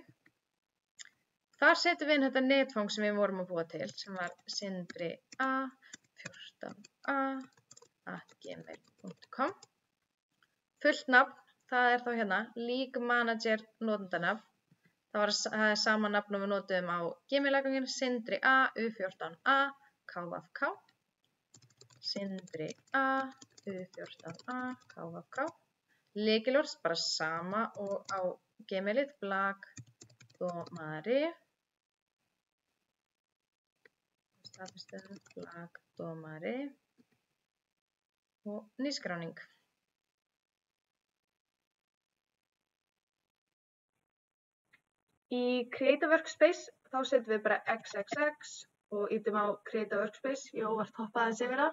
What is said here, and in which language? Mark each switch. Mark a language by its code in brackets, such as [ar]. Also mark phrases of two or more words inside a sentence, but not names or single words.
[is] Þar setjum við inn þetta netfang sem við vorum að búa til, sem var sindria14a@gmail.com. Fullt nafn, það þá hérna League Manager notendanafn. Það er sama nafn og við notuðum á Gmail-aðganginn, Sindri A, U14A, KVK. Sindri A, U14A, KVK. Lykilorð, bara sama og á Gmailið, Blagdómari. Staðfestum, Blagdómari. Og nýskráning. Í [en] Create a Workspace [is] þá setjum við bara XXX og ítum á [en] Create a Workspace, [is] ég óvart hoppaði aðeins yfir það.